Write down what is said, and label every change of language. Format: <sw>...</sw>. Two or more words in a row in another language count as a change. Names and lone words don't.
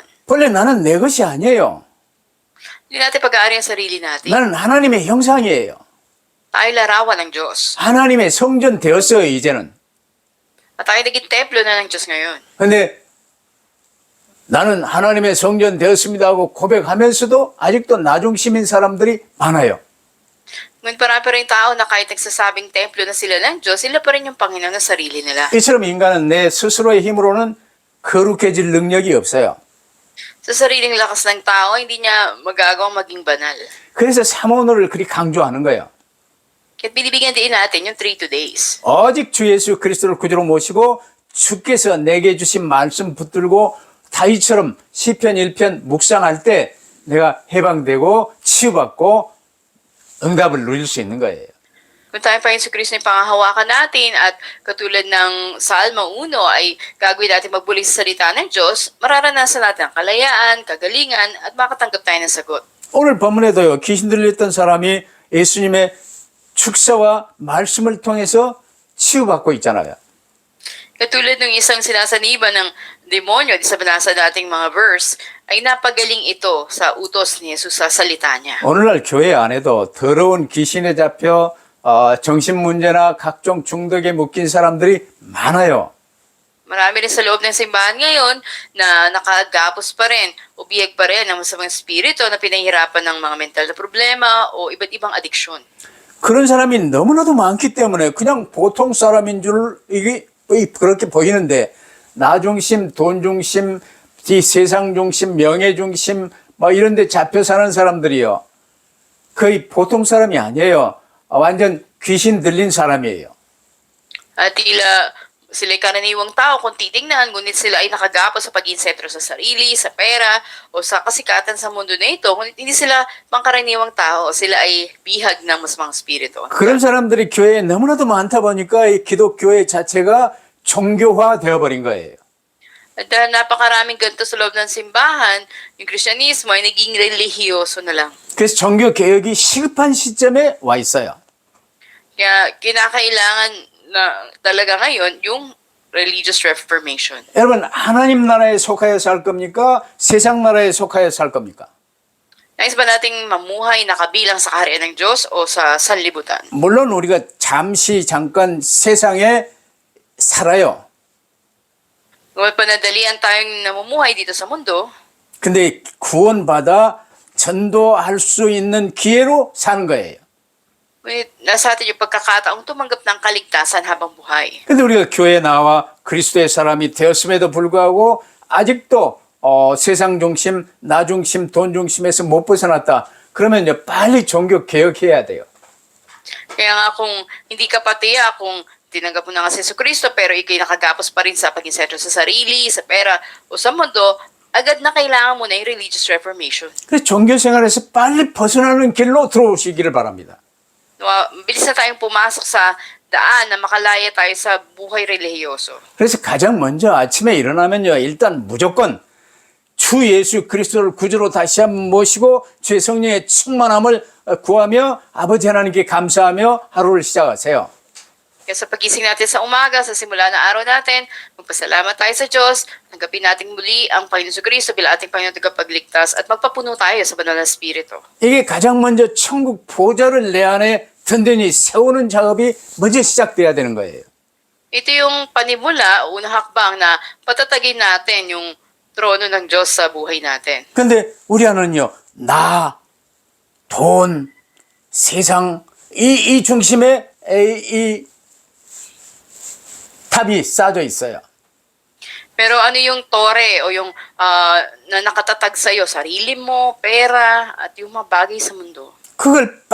<ko>본래 나는 내 것이 아니에요.</ko> <tl>Hindi natin pag-aari ang sarili natin.</tl> <ko>나는 하나님의 형상이에요.</ko> <tl>Tayo larawan ng Diyos.</tl> <ko>하나님의 성전 되었어요, 이제는.</ko> <tl>At tayo naging templo na ng Diyos ngayon.</tl> <ko>근데 나는 하나님의 성전 되었습니다 하고 고백하면서도 아직도 나중심인 사람들이 많아요.</ko> <tl>Ngunit parang pa rin tao na kahit nagsasabing templo na sila ng Diyos, sila pa rin yung Panginoon ng sarili nila.</tl> <ko>이처럼 인간은 내 스스로의 힘으로는 거룩해질 능력이 없어요.</ko> <tl>Sa sariling lakas ng tao, hindi niya magagawang maging banal.</tl> <ko>그래서 사모노를 그리 강조하는 거예요.</ko> <tl>Kaya't binibigyan din natin yung 3 days.</tl> <ko>오직 주 예수 그리스도를 구주로 모시고 주께서 내게 주신 말씀 붙들고 다윗처럼 시편 1편 묵상할 때 내가 해방되고 치유받고 응답을 누릴 수 있는 거예요.</ko> <tl>Kung tayo pa sa Kristo yung pangahawakan natin at katulad ng Salmo 1 ay gagawin natin magbuli sa salita ng Diyos, mararanasan natin ang kalayaan, kagalingan at makatanggap tayo ng sagot.</tl> <ko>오늘 본문에도요. 귀신 들렸던 사람이 예수님의 축사와 말씀을 통해서 치유받고 있잖아요.</ko> <tl>Katulad ng isang sinasaniba ng demonyo sa binasa nating mga verse, ay napagaling ito sa utos ni Jesus sa salita niya.</tl> <ko>오늘날 교회 안에도 더러운 귀신에 잡혀 정신 문제나 각종 중독에 묶인 사람들이 많아요.</ko> <tl>Marami rin sa loob ng simbahan ngayon na nakagapos pa rin o biyag pa rin ng masamang spirito na pinahihirapan ng mga mental na problema o iba't ibang adiksyon.</tl> <ko>그런 사람이 너무나도 많기 때문에 그냥 보통 사람인 줄 이게 그렇게 보이는데 나 중심, 돈 중심, 이 세상 중심, 명예 중심 뭐 이런 데 잡혀 사는 사람들이요. 거의 보통 사람이 아니에요. 완전 귀신 들린 사람이에요.</ko> <tl>At tila sila'y karaniwang tao kung titingnan, ngunit sila ay nakagapos sa pagiging sentro sa sarili, sa pera, o sa kasikatan sa mundo na ito. Ngunit hindi sila pangkaraniwang tao, sila ay bihag ng masamang spirito.</tl> <ko>그런 사람들이 교회에 너무나도 많다 보니까 이 기독교회 자체가 종교화 되어버린 거예요.</ko> <tl>At dahil napakaraming ganito sa loob ng simbahan, yung Kristyanismo ay naging relihiyoso na lang.</tl> <ko>그래서 종교 개혁이 시급한 시점에 와 있어요.</ko> <tl>Kaya kinakailangan na talaga ngayon yung</tl> <en>religious reformation.</en> <ko>여러분 하나님 나라에 속하여 살 겁니까? 세상 나라에 속하여 살 겁니까?</ko> <tl>Nais ba nating mamuhay na kabilang sa kaharian ng Diyos o sa sanlibutan?</tl> <ko>물론 우리가 잠깐 세상에 살아요.</ko> <tl>Kung panadalian tayong namumuhay dito sa mundo,</tl> <ko>근데 구원받아 전도할 수 있는 기회로 사는 거예요.</ko> <tl>ngunit nasa atin yung pagkakataong tumanggap ng kaligtasan habang buhay.</tl> <ko>근데 우리가 교회에 나와 그리스도의 사람이 되었음에도 불구하고 아직도 세상 중심, 나 중심, 돈 중심에서 못 벗어났다. 그러면요 빨리 종교 개혁해야 돼요.</ko> <tl>Kaya nga kung hindi ka patiya, kung tinanggap mo na nga si Jesucristo pero ikay nakagapos pa rin sa paging sentro sa sarili, sa pera o sa mundo, agad na kailangan mo na yung</tl> <en>religious reformation.</en> <ko>그래서 종교 생활에서 빨리 벗어나는 길로 들어오시기를 바랍니다.</ko> <tl>Bilis na tayong pumasok sa daan na makalaya tayo sa buhay relihiyoso.</tl> <ko>그래서 가장 먼저 아침에 일어나면요 일단 무조건 주 예수 그리스도를 구주로 다시 한번 모시고 주의 성령의 충만함을 구하며 아버지 하나님께 감사하며 하루를 시작하세요.</ko> <tl>Kaya sa pagising natin sa umaga, sa simula ng araw natin, magpasalamat tayo sa Diyos, tanggapin natin muli ang Panginoon Jesucristo bilang ating Panginoon tagapagligtas at magpapuno tayo sa banal na Espiritu.</tl> <ko>이게 가장 먼저 천국 보좌를 내 안에 든든히 세우는 작업이 먼저 시작돼야 되는 거예요.</ko> <tl>Ito yung panimula, unang hakbang na patatagin natin yung trono ng Diyos sa buhay natin.</tl> <ko>근데 우리 안은요 나, 돈, 세상 이 중심에 이 탑이 쌓여져 있어요.</ko> <tl>Pero ano yung tore o yung na nakatatag sa'yo, sarili mo, pera, at yung mga bagay sa mundo.</tl>